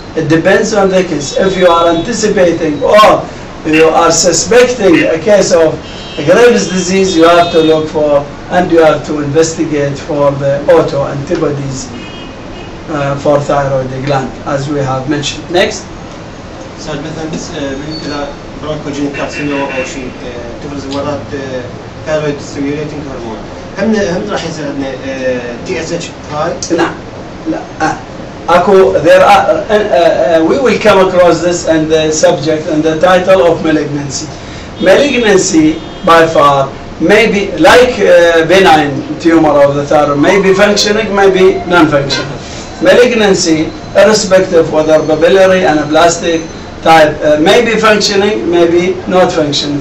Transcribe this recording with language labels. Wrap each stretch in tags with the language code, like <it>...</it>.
<en>It depends on the case. If you are anticipating or you are suspecting a case of a Graves' disease, you have to look for and you have to investigate for the autoantibodies for thyroid gland, as we have mentioned. Next.</en> <ar>So مثلا بس إذا bronchogenic carcinoma أو شيء تفرز ورات thyroid stimulating hormone. هم راح يصير عندنا</ar> <en>TSH high؟</en> <ar>نعم. لا.</ar> <en>There are, we will come across this and the subject and the title of malignancy. Malignancy, by far, may be like benign tumor of the thyroid, may be functioning, may be non-functioning. Malignancy, irrespective whether papillary, anaplastic type, may be functioning, may be not functioning.</en>